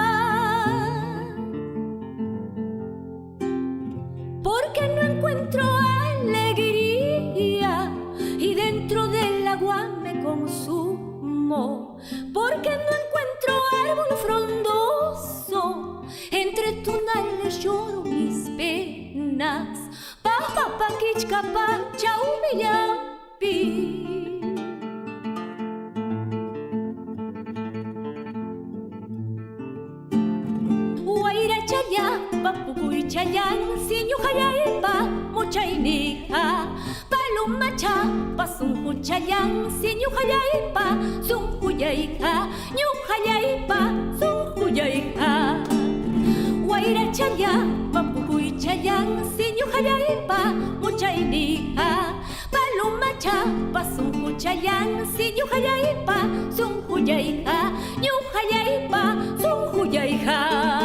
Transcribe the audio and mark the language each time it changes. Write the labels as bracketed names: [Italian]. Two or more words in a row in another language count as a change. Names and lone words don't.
[Spanish] porque no encuentro alegría y dentro del agua me consumo, porque no encuentro árbol frondoso, entre tunales lloro mis penas. [Quechua] Papa kichkapa chaumillapi Guairachallapa pukuychayan siñuqallaypa muchayniqa Palumachapa sunquchayan siñuqallaypa sunquyayqa ñuqallaypa sunquyayqa Guairachallapa pukuychayan siñuqallaypa muchayniqa Palumachapa sunquchayan siñuqallaypa sunquyayqa ñuqallaypa sunquyayqa